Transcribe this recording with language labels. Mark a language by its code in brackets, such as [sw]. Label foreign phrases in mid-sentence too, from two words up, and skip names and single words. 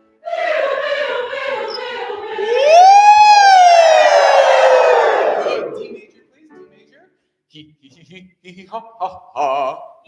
[en] Good. D major, please. D major. Hee hee hee hee hee ha ha ha.